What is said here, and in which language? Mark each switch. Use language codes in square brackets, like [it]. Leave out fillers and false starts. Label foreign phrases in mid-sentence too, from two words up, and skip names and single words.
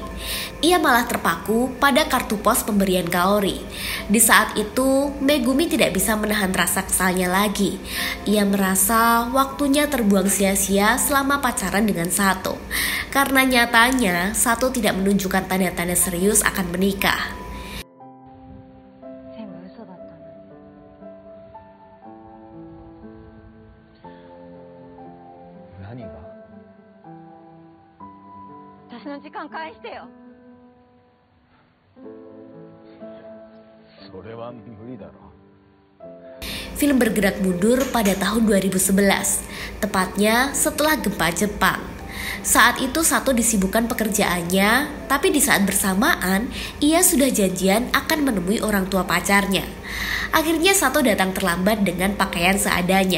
[id] Ia malah terpaku pada kartu pos pemberian Kaori. Di saat itu, Megumi tidak bisa menahan rasa kesalnya lagi. Ia merasa waktunya terbuang sia-sia selama pacaran dengan Sato. Karena nyatanya Sato tidak menunjukkan tanda-tanda serius akan menikah. [ja] 全部嘘だったのに。何が？私の時間返してよ。それは無理だろ。 [id] Film bergerak mundur pada tahun 2011, tepatnya setelah gempa Jepang. Saat itu Sato disibukkan pekerjaannya, tapi di saat bersamaan ia sudah janjian akan menemui orang tua pacarnya. Akhirnya Sato datang terlambat dengan pakaian seadanya.